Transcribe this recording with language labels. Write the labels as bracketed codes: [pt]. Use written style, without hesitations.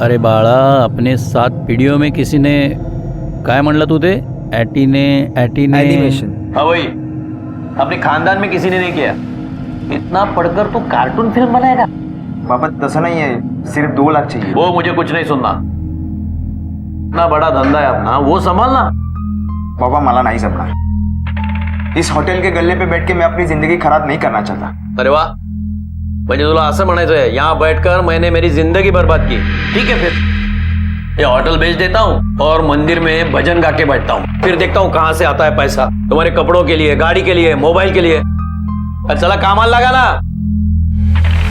[mr] अरे बाळा, [hi] अपने 7 पिढियों में किसी ने [mr] काय म्हणलं तू ते [en] Animation. [hi] हाँ वही, अपने खानदान में किसी ने नहीं किया. इतना पढ़कर तू कार्टून फिल्म बनाएगा? बाबा तसा नहीं है, सिर्फ 2 लाख चाहिए. वो मुझे कुछ नहीं सुनना. इतना बड़ा धंधा है अपना, वो संभालना. [mr] बाबा मला [hi] नहीं [mr] जमणार. [hi] इस हॉटेल के गल्ले पे बैठ के मैं अपनी जिंदगी खराब नहीं करना चाहता. अरे वाह, [mr] म्हणजे तुला असं म्हणायचं आहे [hi] यहाँ बैठकर मैंने मेरी जिंदगी बर्बाद की. ठीक है, फिर ये होटल बेच देता हूँ और मंदिर में भजन गा के बैठता हूँ. फिर देखता हूँ कहाँ से आता है पैसा तुम्हारे कपड़ों के लिए, गाड़ी के लिए, मोबाइल के लिए. [mr] चला कामाला लगा ना.